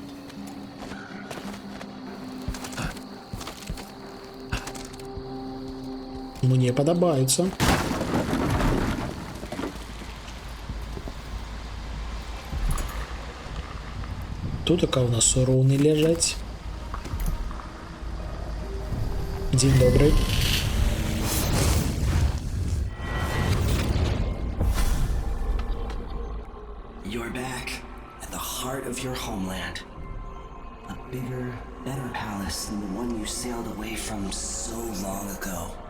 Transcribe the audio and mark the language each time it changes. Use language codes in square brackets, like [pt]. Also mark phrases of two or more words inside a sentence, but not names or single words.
[be] Мне падабаецца. Тут така у нас руны ляжаць. Дзень добрый. [en] You're back at the heart of your homeland. A bigger, better palace than the one you sailed away from so long ago.